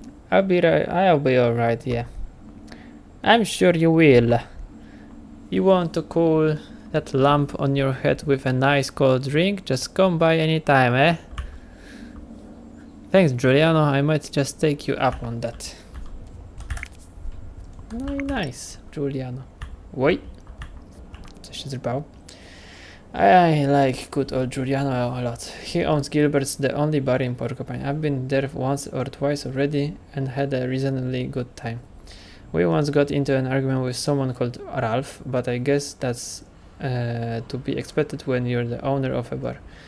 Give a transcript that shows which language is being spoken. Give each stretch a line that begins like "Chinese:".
English: I'll be alright, yeah. I'm sure you will. You want to cool that lump on your head with a nice cold drink? Just come by anytime, eh? Thanks, Giuliano. I might just take you up on that.
Polish: No i nice, Giuliano. Oj. Coś się zrypało.
English: I like good old Giuliano a lot. He owns Gilbert's, the only bar in Porcupine. I've been there once or twice already and had a reasonably good time. We once got into an argument with someone called Ralph, but I guess that's to be expected when you're the owner of a bar.